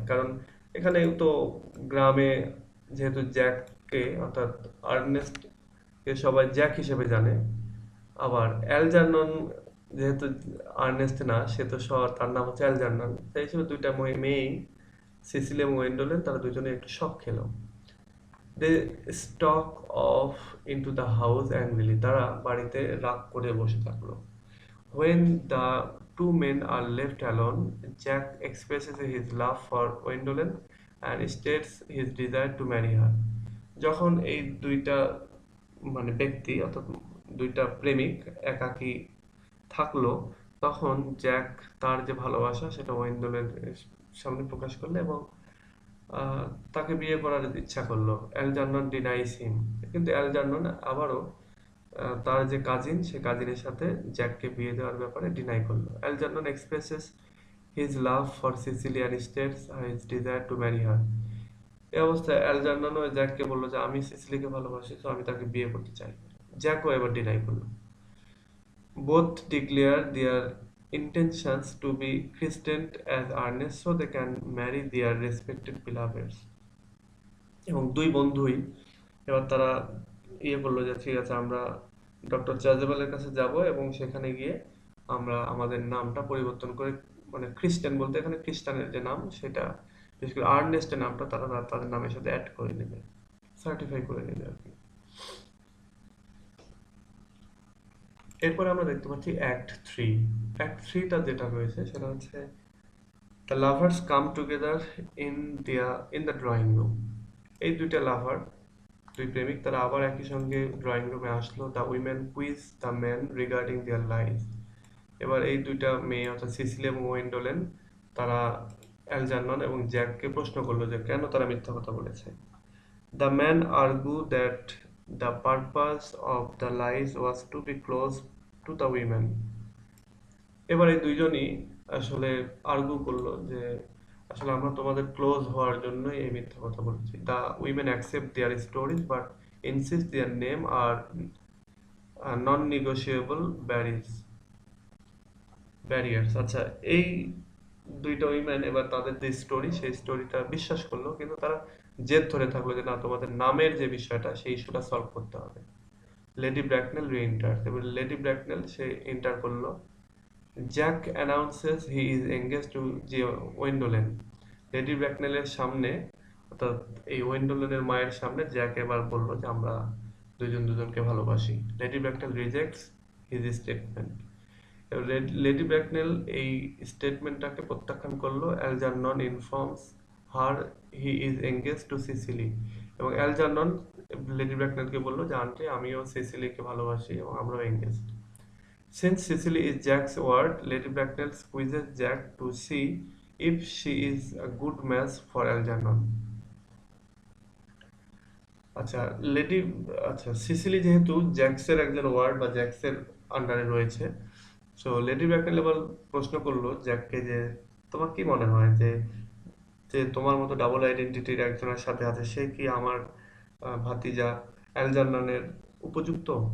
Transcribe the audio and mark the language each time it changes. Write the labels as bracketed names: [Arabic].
[Bangla] কারণ এখানে তো গ্রামে যেহেতু জ্যাককে অর্থাৎ আর্নেস্টকে সবাই জ্যাক হিসেবে জানে, আবার অ্যালজারনন যেহেতু আর্নেস্ট না, সে তো তার নাম হচ্ছে অ্যালজারনন, তাই হিসেবে দুইটা মেয়েই সিসিলি এবং ওয়েন্ডোলেন তারা দুজনে একটু শক খেলো। [English] they stalk off into the house angrily, [Bangla] তারা বাড়িতে রাগ করে বসে থাকলো। [English] When the two men are left alone, Jack expresses his love for Gwendolen and states his desire to marry her. [Bangla] যখন এই দুইটা মানে ব্যক্তি অর্থাৎ দুইটা প্রেমিক একাকী থাকলো, তখন জ্যাক তার যে ভালোবাসা সেটা ওয়েন্ডলের সামনে প্রকাশ করলো এবং আহ, তাকে বিয়ে করার ইচ্ছা করলো। [English] Algernon denies him, [Bangla] কিন্তু অ্যালজার্নন আবারও তার যে কাজিন সে কাজিনের সাথে জ্যাককে বিয়ে দেওয়ার ব্যাপারে ডিনাই করলো। [English] Algernon expresses his love for Cecily and states his desire to marry her. [Bangla] এই অবস্থায় অ্যালজার্নন ও জ্যাককে বললো যে আমি সিসিলিকে ভালোবাসি, তো আমি তাকে বিয়ে করতে চাই। জ্যাকও এবার ডিনাই করলো। [English] Both declare their intentions to be christened as earnest so they can marry their respected beloveds. [Bangla] এবং দুই বন্ধুই এবার তারা করলো যে ঠিক আছে, আমরা ডক্টর চার্জেবলের কাছে যাব এবং সেখানে গিয়ে আমরা আমাদের নামটা পরিবর্তন করে, মানে খ্রিস্টান বলতে এখানে খ্রিস্টানের যে নাম সেটা, বিশেষ করে আর্নেস্টের নামটা তারা তাদের নামের সাথে অ্যাড করে নেবে, সার্টিফাই করে নেবে আর কি। এরপরে আমরা দেখতে পাচ্ছি অ্যাক্ট 3। অ্যাক্ট 3টা যেটা রয়েছে সেটা হচ্ছে [English] The lovers come together in in the drawing room. [Bangla] এই দুইটা লাভার, দুই প্রেমিক, তারা আবার একই সঙ্গে ড্রয়িং রুমে আসলো। [English] The women quiz the men regarding their life. [Bangla] এবার এই দুইটা মেয়ে অর্থাৎ সিসিলি এবং ওয়েন্ডোলেন তারা অ্যালজার্নন এবং জ্যাককে প্রশ্ন করলো যে কেন তারা মিথ্যা কথা বলেছে। [English] The men argue that the purpose of the lies was to be close to the women. [Bangla] এবার এই দুইজনই আসলে আর্গু করলো যে আসলে আমরা তোমাদের ক্লোজ হওয়ার জন্য এই মিথ্যা কথা বলছি। [English] The women accept their stories but insist their name are non negotiable barriers. [Bangla] আচ্ছা, এই দুইটা উইমেন এবার তাদের যে স্টোরি সেই স্টোরিটা বিশ্বাস করলো, কিন্তু তারা জেদ ধরে থাকলো যে না, তোমাদের নামের যে বিষয়টা সেই ইস্যুটা সলভ করতে হবে। [English] Lady Bracknell re-enter, [Bangla] এবার লেডি ব্র্যাকনেল সে এন্টার করলো। [English] Jack announces he is engage to Gwendolen. [Bangla] Lady ব্র্যাকনেলের সামনে, অর্থাৎ এই ওয়েন্ডোলেনের মায়ের সামনে জ্যাক এবার বলল যে আমরা দুজন দুজনকে ভালোবাসি। [English] Lady Bracknell rejects his statement. [Bangla] Lady ব্র্যাকনেল এই স্টেটমেন্টটাকে প্রত্যাখ্যান করলো। [English] Algernon informs her he is engage to Cecily, [Bangla] এবং অ্যালজারনন লেডি ব্র্যাকনেলকে বললো যে আন্টি, আমিও সিসিলিকে ভালোবাসি এবং আমরাও engage. [English] Since Sicily is Jack's ward, Lady Bracknell squeezes Jack to see if she is a good match for Algernon. [Bangla] আচ্ছা, লেডি আচ্ছা, সিসিলি যেহেতু জ্যাক্সের একজন ওয়ার্ড বা জ্যাক্সের আন্ডারে রয়েছে, সো লেডি ব্র্যাকনেল এবার প্রশ্ন করলো জ্যাককে যে তোমার কি মনে হয় যে যে তোমার মতো ডাবল আইডেন্টিটির একজনের সাথে আছে, সে কি আমার ভাতিজা অ্যালজার্ননের উপযুক্ত?